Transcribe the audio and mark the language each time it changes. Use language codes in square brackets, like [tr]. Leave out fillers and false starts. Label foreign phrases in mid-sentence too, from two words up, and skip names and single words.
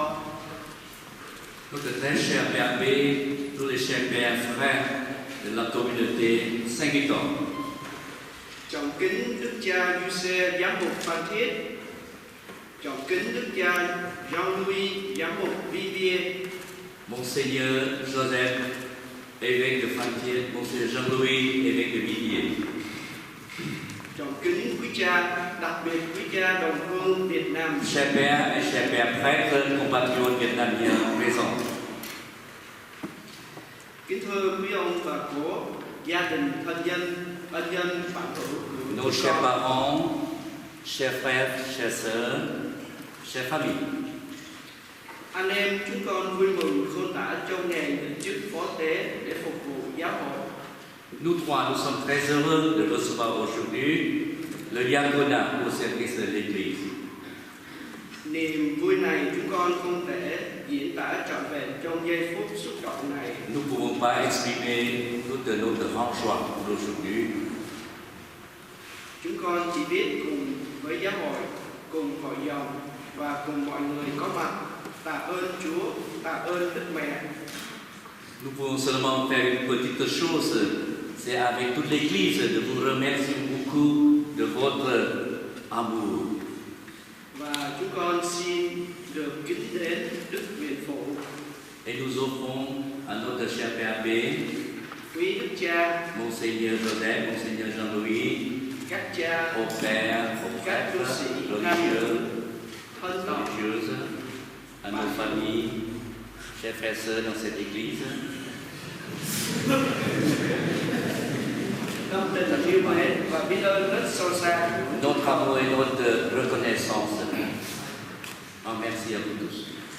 [fr] Notre très cher Père Abbé, tous les chers pères frères de la communauté Saint-Victor. [vi] trọng kính đức cha Giuse giám mục Phan Thiết, trọng kính đức cha Jean-Louis giám mục Vivier, [fr] Monseigneur Joseph, évêque de Phan-Thiết, Monseigneur Jean-Louis, évêque de Vivier. [vi] trọng kính quý cha, đặc biệt quý cha đồng hương Việt Nam, [fr] Chers pères et chers pères prêtres, compatriotes vietnamiens présents. [vi] kính thưa quý ông bà cố, gia đình, thân nhân, bạn hữu của [fr] Nos [vi] chúng [fr] chers [vi] con. [fr] parents, chers frères, chères sœurs, chers familles. [vi] Anh em chúng con vui mừng khôn tả trong ngày nhận chức phó tế để phục vụ giáo hội. [fr] Nous trois, nous sommes très heureux de recevoir aujourd'hui le diaconat au service de l'Église. [vi] Niềm vui này chúng con không thể diễn tả trọn vẹn trong giây phút xúc động này. [fr] Nous ne pouvons pas exprimer toute notre grande joie d'aujourd'hui. [vi] Chúng con chỉ biết cùng với giáo hội, cùng hội dòng và cùng mọi người có mặt tạ ơn Chúa, tạ ơn Đức Mẹ. [fr] Nous pouvons seulement faire une petite chose, c'est avec toute l'Église de vous remercier beaucoup de votre amour. [vi] Và chúng con xin được kính đến Đức Viện Phụ, [fr] Et nous offrons à notre cher Père Abbé, [vi] quý Đức Cha, [fr] Monseigneur Joseph, Monseigneur Jean-Louis, [vi] các cha, [fr] aux pères, aux [vi] các tu [fr] prêtres, [vi] sĩ, [fr] religieux, [vi] thân tộc, [fr] religieuses, à nos familles, chers frères et sœurs dans cette Église. [vi] tâm tình là yêu mến và biết ơn rất sâu xa. [fr] Notre amour et notre reconnaissance. En merci à vous tous.